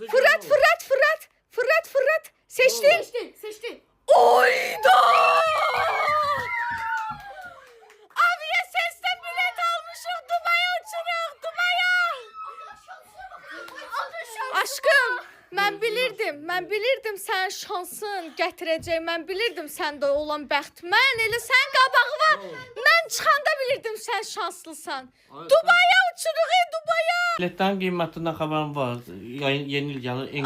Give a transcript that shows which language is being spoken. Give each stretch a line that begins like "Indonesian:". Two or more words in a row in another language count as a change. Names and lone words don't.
Turkish: Fırat gel, ne olur? fırat. Seçtin. Seçtin. Oyda! Abiye sesle bilet almışım.
Azerbaijani: Dubai'ye uçuruq, Dubai'ye. Aşkım, mən bilirdim sən şansın gətirəcək. Mən bilirdim səndə olan bəxt. Mən elə sən qabağı var. Mən çıxanda bilirdim sən şanslısan. Dubai'ye uçuruq, Dubai'ye.
Turkish: Biletlerin kıymetinden haberim var.
Azerbaijani: Yeni il yanı en